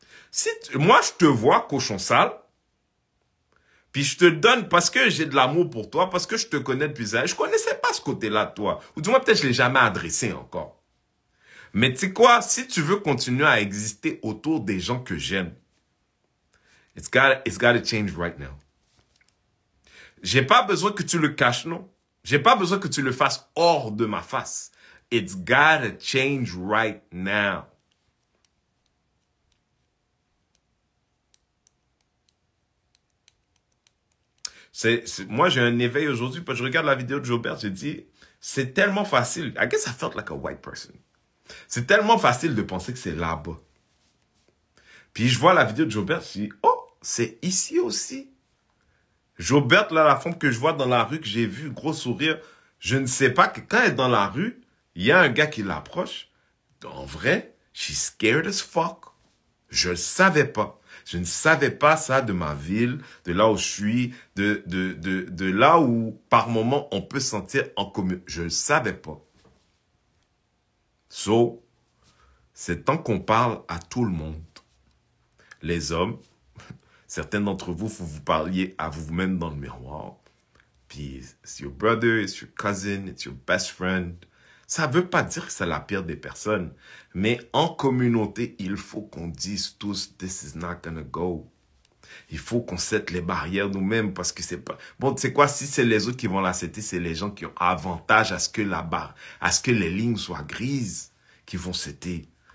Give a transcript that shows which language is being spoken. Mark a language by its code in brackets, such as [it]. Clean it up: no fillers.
[fr] Si moi je te vois, cochon sale, puis je te donne parce que j'ai de l'amour pour toi, parce que je te connais depuis ça, je connaissais pas ce côté-là de toi, ou du moins peut-être je l'ai jamais adressé encore. Mais tu sais quoi, si tu veux continuer à exister autour des gens que j'aime, [en] it's gotta change right now. [fr] J'ai pas besoin que tu le caches, non. J'ai pas besoin que tu le fasses hors de ma face. [en] It's gotta change right now. [fr] Moi, j'ai un éveil aujourd'hui, parce que je regarde la vidéo de Jobert, j'ai dit, c'est tellement facile. [en] I guess I felt like a white person. [fr] C'est tellement facile de penser que c'est là-bas. Puis je vois la vidéo de Jobert, je dis, oh, c'est ici aussi. Jobert, là, la femme que je vois dans la rue, que j'ai vue, gros sourire, je ne sais pas que quand elle est dans la rue, il y a un gars qui l'approche. En vrai, [en] she's scared as fuck. [fr] Je ne savais pas. Je ne savais pas ça de ma ville, de là où je suis, de là où, par moment, on peut se sentir en commun. Je ne savais pas. So, c'est temps qu'on parle à tout le monde. Les hommes, certains d'entre vous, faut vous parliez à vous-même dans le miroir. [en] Puis, it's your brother, it's your cousin, it's your best friend. [fr] Ça ne veut pas dire que c'est la pire des personnes. Mais en communauté, il faut qu'on dise tous, [en] this is not gonna go. [fr] Il faut qu'on sette les barrières nous-mêmes parce que c'est pas... Bon, tu sais quoi, si c'est les autres qui vont l'accepter, c'est les gens qui ont avantage à ce que la barre, à ce que les lignes soient grises, qui vont setter.